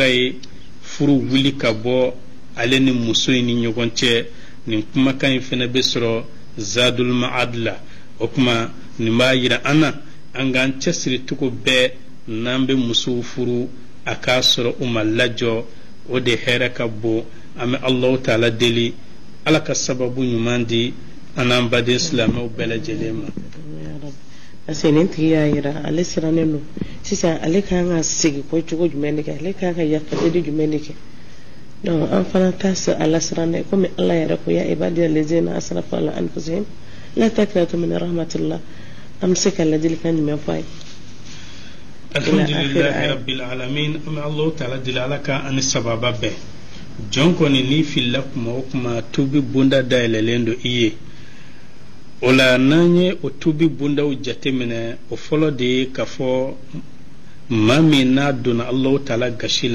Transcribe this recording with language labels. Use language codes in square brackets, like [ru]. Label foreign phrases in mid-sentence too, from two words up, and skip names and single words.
[bm] ye furu wuli ka bɔ ale ni muso in ni ɲɔgɔn cɛ nin kumakan in fana bɛ sɔrɔ zadul ma'ad la o kuma nin b'a yira an na an k'an cɛsiri cogo bɛɛ n'an bɛ musow furu a k'a sɔrɔ u ma lajɔ o de hɛrɛ ka bon an bɛ Allahu taala deli ala ka sababu ɲuman di an n'an baden silamɛw bɛɛ lajɛlen ma. [fr] Parce que [bm] nin tigi y'a yira ale sirannen don sisan ale kan ka segin ko cogo jumɛn de kɛ ale kan ka yafadeli jumɛn de kɛ donc an fana t'a se ala sirannen komi ala yɛrɛ ko [ar] يا عبادي الذين أسرفوا على أنفسهم لا تقنطوا من رحمة الله [bm] an bɛ se ka ladilikan jumɛn fɔ a ye. [ar] الحمد لله رب العالمين [bm] an bɛ Allahu taala deli ala ka ani sababa bɛɛ jɔn kɔni n'i filila kuma o kuma tubi bonda dayɛlɛlen don i ye o la n'an ye o tubi bondaw jateminɛ o fɔlɔ de ye k'a fɔ maa min n'a donna Allahu taala gasi